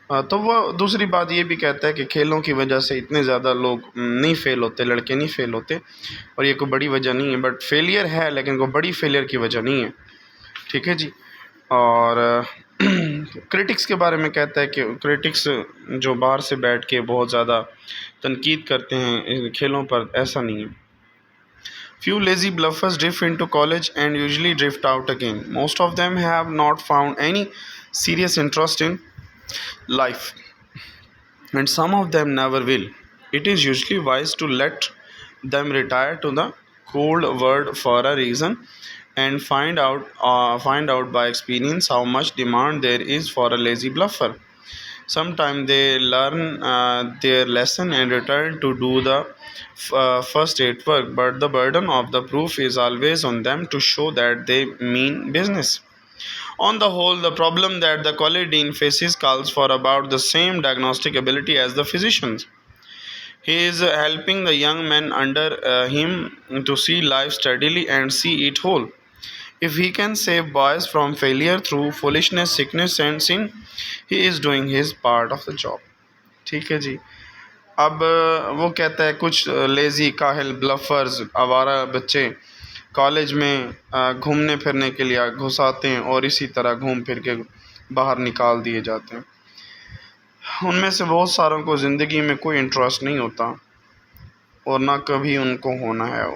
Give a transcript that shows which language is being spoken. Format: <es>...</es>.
<ur>تو وہ دوسری بات یہ بھی کہتا ہے کہ کھیلوں کی وجہ سے اتنے زیادہ لوگ نہیں فیل ہوتے، لڑکے نہیں فیل ہوتے، اور یہ کوئی بڑی وجہ نہیں ہے. بٹ فیلئر ہے، لیکن کوئی بڑی فیلئر کی وجہ نہیں ہے. ٹھیک ہے جی. اور کرٹکس کے بارے میں کہتا ہے کہ کرٹکس جو باہر سے بیٹھ کے بہت زیادہ تنقید کرتے ہیں کھیلوں پر، ایسا نہیں ہے.</ur> <en>Few lazy bluffers drift into college and usually drift out again. Most of them have not found any serious interest in life, and some of them never will. It is usually wise to let them retire to the cold world for a reason and find out by experience how much demand there is for a lazy bluffer. Sometimes they learn their lesson and return to do the first aid work, but the burden of the proof is always on them to show that they mean business. On the whole, the problem that the college dean faces calls for about the same diagnostic ability as the physician's. He is helping the young men under him to see life steadily and see it whole. If he can save boys from failure through foolishness, sickness and sin, he is doing his part of the job.</en> <ur>ٹھیک ہے جی. اب وہ کہتا ہے کچھ lazy کاہل بلفرز آوارہ بچے college میں گھومنے پھرنے کے لیے گھساتے ہیں اور اسی طرح گھوم پھر کے باہر نکال دیے جاتے ہیں. ان میں سے بہت ساروں کو زندگی میں کوئی انٹرسٹ نہیں ہوتا اور نہ کبھی ان کو ہونا ہے.</ur>